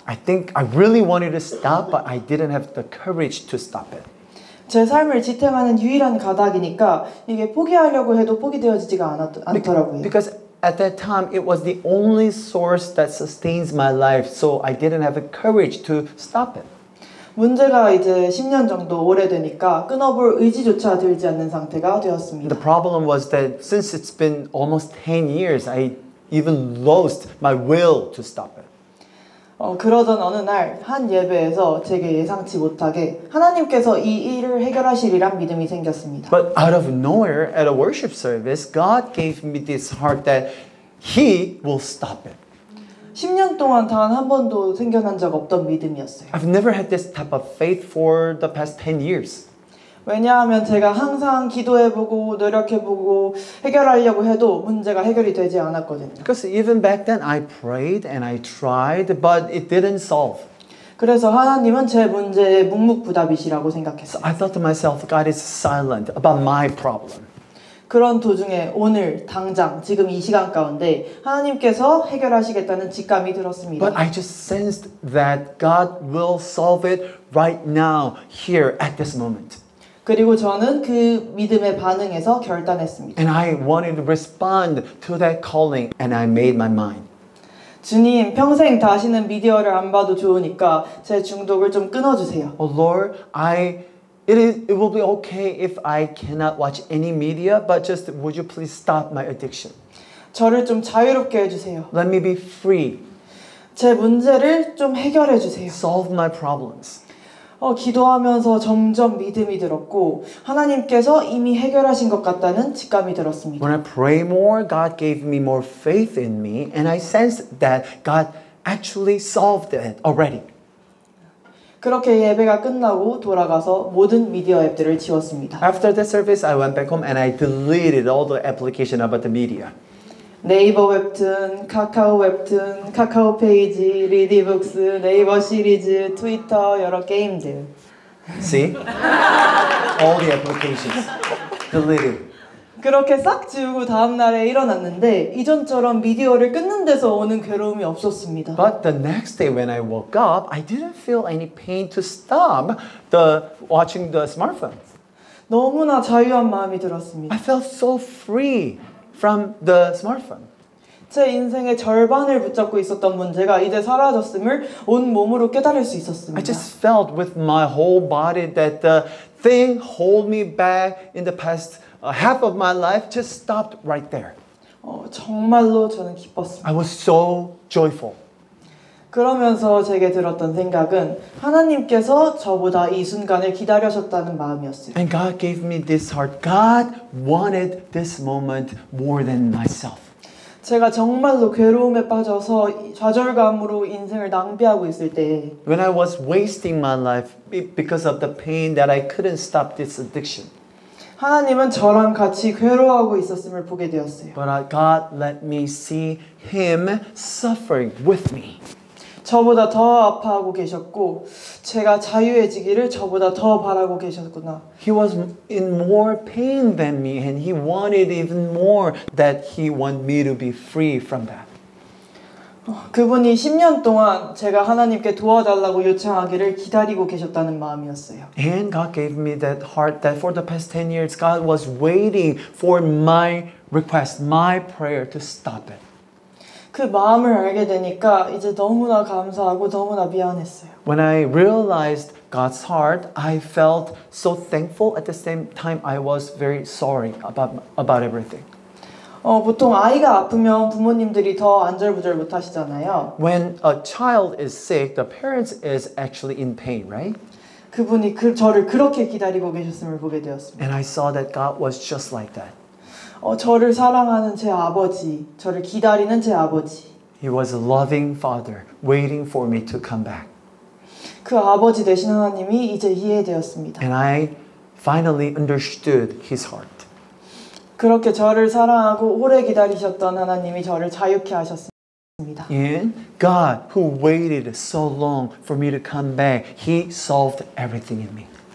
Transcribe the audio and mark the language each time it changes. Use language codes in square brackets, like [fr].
[en] I think I really wanted to stop, but I didn't have the courage to stop it. [ko] 제 삶을 지탱하는 유일한 가닥이니까 이게 포기하려고 해도 포기되어지지가 않더라고요. [en] Because at that time, it was the only source that sustains my life, so I didn't have the courage to stop it. [ko] 문제가 이제 10년 정도 오래되니까 끊어볼 의지조차 들지 않는 상태가 되었습니다. [en] The problem was that since it's been almost 10 years, I even lost my will to stop it. [ko] 그러던 어느 날 한 예배에서 제게 예상치 못하게 하나님께서 이 일을 해결하시리란 믿음이 생겼습니다. [en] But out of nowhere, at a worship service, God gave me this heart that He will stop it. [ko] 10년 동안 단 한 번도 생겨난 적 없던 믿음이었어요. [en] I've never had this type of faith for the past 10 years. [ko] 왜냐하면 제가 항상 기도해보고 노력해보고 해결하려고 해도 문제가 해결이 되지 않았거든요. [en] Because even back then, I prayed and I tried, but it didn't solve. [ko] 그래서 하나님은 제 문제의 묵묵부답이시라고 생각했어요. [en] I thought to myself, God is silent about my problem. [ko] 그런 도중에 오늘 당장 지금 이 시간 가운데 하나님께서 해결하시겠다는 직감이 들었습니다. [en] But I just sensed that God will solve it right now, here, at this moment. [ko] 그리고 저는 그 믿음에 반응해서 결단했습니다. [en] And I wanted to respond to that calling, and I made my mind. [ko] 주님, 평생 다시는 미디어를 안 봐도 좋으니까 제 중독을 좀 끊어주세요. [en] Oh Lord, it will be okay if I cannot watch any media, but just would you please stop my addiction? [ko] 저를 좀 자유롭게 해주세요. [en] Let me be free. [ko] 제 문제를 좀 해결해 주세요. [en] Solve my problems. [ko] 기도하면서 점점 믿음이 들었고 하나님께서 이미 해결하신 것 같다는 직감이 들었습니다. [en] When I pray more, God gave me more faith in me, and I sensed that God actually solved it already. [ko] 그렇게 예배가 끝나고 돌아가서 모든 미디어 앱들을 지웠습니다. [en] After the service, I went back home and I deleted all the application about the media. [ko] 네이버 웹툰, 카카오 웹툰, 카카오 페이지, 리디북스, 네이버 시리즈, 트위터, 여러 게임들. [en] See? All the applications deleted. [ko] 그렇게 싹 지우고 다음 날에 일어났는데 이전처럼 미디어를 끊는 데서 오는 괴로움이 없었습니다. [en] But the next day when I woke up, I didn't feel any pain to stop watching the smartphone. [ko] 너무나 자유한 마음이 들었습니다. [en] I felt so free from the smartphone. [ko] 제 인생의 절반을 붙잡고 있었던 문제가 이제 사라졌음을 온 몸으로 깨달을 수 있었습니다. [en] I just felt with my whole body that the thing hold me back in the past half of my life just stopped right there. [ko] 정말로 저는 기뻤습니다. [en] I was so joyful. [ko] 그러면서 제게 들었던 생각은 하나님께서 저보다 이 순간을 기다리셨다는 마음이었어요. [en] And God gave me this heart. God wanted this moment more than myself. [ko] 제가 정말로 괴로움에 빠져서 좌절감으로 인생을 낭비하고 있을 때 [en] When I was wasting my life because of the pain that I couldn't stop this addiction. [ko] 하나님은 저랑 같이 괴로워하고 있었음을 보게 되었어요. [en] But God let me see Him suffering with me. [ko] 저보다 더 아파하고 계셨고 제가 자유해지기를 저보다 더 바라고 계셨구나. [en] He was in more pain than me and He wanted even more that He wanted me to be free from that. [ko] 그분이 10년 동안 제가 하나님께 도와달라고 요청하기를 기다리고 계셨다는 마음이었어요. [en] And God gave me that heart that for the past 10 years God was waiting for my request, my prayer to stop it. [ko] 그 마음을 알게 되니까 이제 너무나 감사하고 너무나 미안했어요. [en] When I realized God's heart, I felt so thankful. At the same time, I was very sorry about everything. [ko] 보통 아이가 아프면 부모님들이 더 안절부절 못 하시잖아요. [en] When a child is sick, the parents is actually in pain, right? [ko] 그분이 저를 그렇게 기다리고 계셨음을 보게 되었습니다. [en] And I saw that God was just like that. [ko] 저를 사랑하는 제 아버지, 저를 기다리는 제 아버지. [en] He was a loving father waiting for me to come back. [ko] 그 아버지 되신 하나님이 이제 이해되었습니다. [en] And I finally understood His heart. [ko] 그렇게 저를 사랑하고 오래 기다리셨던 하나님이 저를 자유케 하셨습니다. [en] And God, who waited so long for me to come back, He solved everything in me.